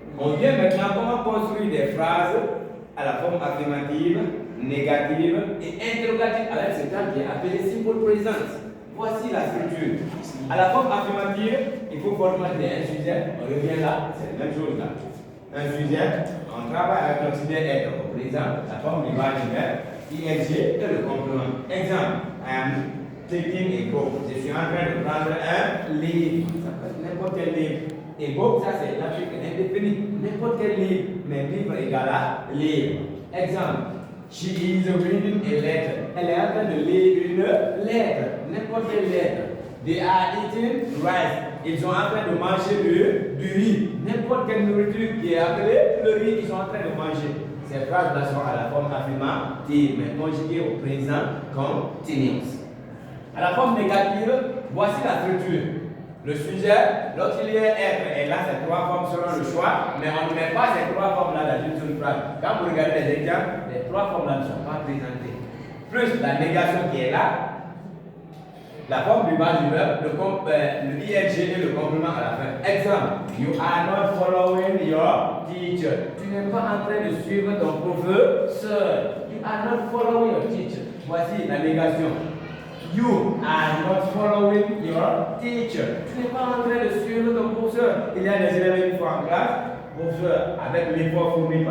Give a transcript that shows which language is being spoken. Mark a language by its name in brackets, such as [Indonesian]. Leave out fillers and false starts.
[French] On vient maintenant comment construire des phrases à la forme affirmative, négative et interrogative avec ce terme qui est appelé simple present. Voici la structure. À la forme affirmative, il faut formater un sujet. On revient là, c'est la même chose là. Un sujet, on travaille avec l'auxiliaire être au présent, la forme du verbe, ing et le complément. [English] Exemple, I am taking a book. [French] Je suis en train de prendre un livre. Ça peut être n'importe quel livre. Et book, ça c'est l'Afrique indéfinie. N'importe quel livre, mais livre égale à livre. [English] Exemple, she is reading a letter. [French] Elle est en train de lire une lettre. N'importe quelle lettre. [English] They are eating rice. [French] Ils sont en train de manger du riz. N'importe quelle nourriture qui est appelée le riz, ils sont en train de manger. Ces phrases-là sont à la forme affirmative, mais conjuguées au présent continuous. À la forme négative, voici la structure. Le sujet, l'auxiliaire être est là, ces trois formes selon le choix, mais on ne met pas ces trois formes-là dans une seule phrase. Quand vous regardez les exemples, les trois formes-là ne sont pas présentées. Plus la négation qui est là, la forme du bas du verbe, le ing et le complément à la fin. [English] Exemple, you are not following your teacher. [French] Tu n'es pas en train de suivre ton professeur. [English] You are not following your teacher. [French] Voici la négation. [English] You are not following your teacher. [French] Tu n'es pas en train de suivre ton professeur. Il y a des élèves qui font en classe, professeur, avec l'effort fourni par